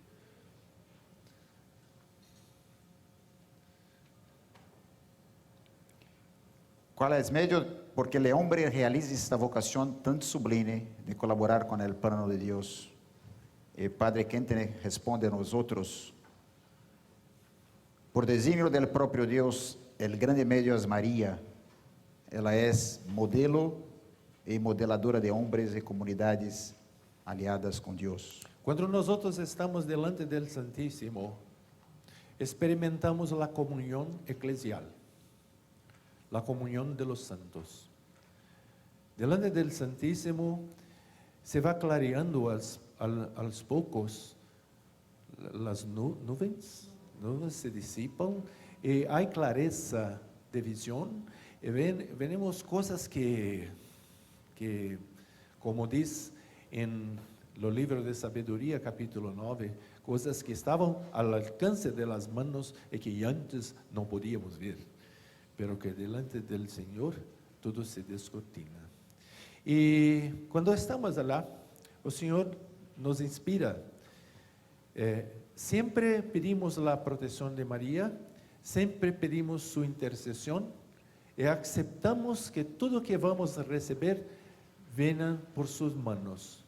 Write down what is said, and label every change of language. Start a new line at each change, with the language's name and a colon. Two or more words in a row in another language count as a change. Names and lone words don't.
Portuguese: Qual é o meio? Porque o homem realiza esta vocação tão sublime de colaborar com o plano de Deus. E Padre Kentenich responde a nós outros:
Spanish: por designio del
Portuguese: próprio Deus, o grande meio é Maria. Ela é modelo e modeladora de homens e comunidades aliadas com Deus. Quando nós estamos delante do Santíssimo, experimentamos a comunhão eclesial, a comunhão
Spanish: de los santos.
Portuguese: Delante do Santíssimo
Spanish: se va clareando
Portuguese: aos poucos as nuvens se dissipam e há clareza de visão e vemos coisas que como diz no livro de Sabedoria, capítulo 9, coisas que estavam ao alcance das mãos e que antes não podíamos ver.
Spanish: pero que delante del Señor todo se descortina. Y cuando estamos allá, el Señor nos inspira. Siempre pedimos la protección de María, siempre pedimos su intercesión y aceptamos que todo que vamos a recibir venga por sus manos.